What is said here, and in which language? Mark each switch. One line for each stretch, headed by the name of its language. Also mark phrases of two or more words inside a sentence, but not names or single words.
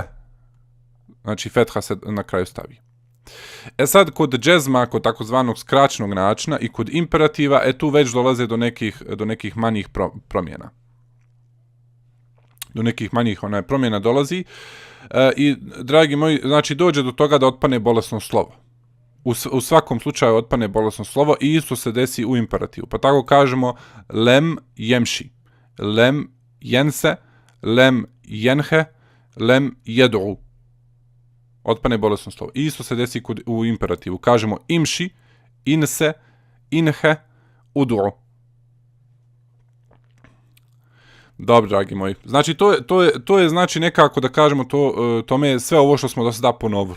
Bosnian: Znači fetha se na kraju stavi. E sad, kod džezma, kod takozvanog skraćenog načina i kod imperativa, tu već dolaze do nekih manjih promjena. Do nekih manjih promjena dolazi. I, dragi moji, znači dođe do toga da otpane bolesno slovo. U svakom slučaju otpane bolesno slovo i isto se desi u imperativu. Pa tako kažemo
Arabic: لَمْ يَمْشِ لَمْ يَنْسَ لَمْ يَنْهَ لَمْ يَدْعُ.
Bosnian: Otpane bolesno slovo. I isto se desi u imperativu. Kažemo
Arabic: اِمْشِ اِنْسَ اِنْهَ اُدْعُ.
Bosnian: Dobro, dragi moji. Znači, to je znači nekako da kažemo tome je sve ovo što smo do sada ponovili.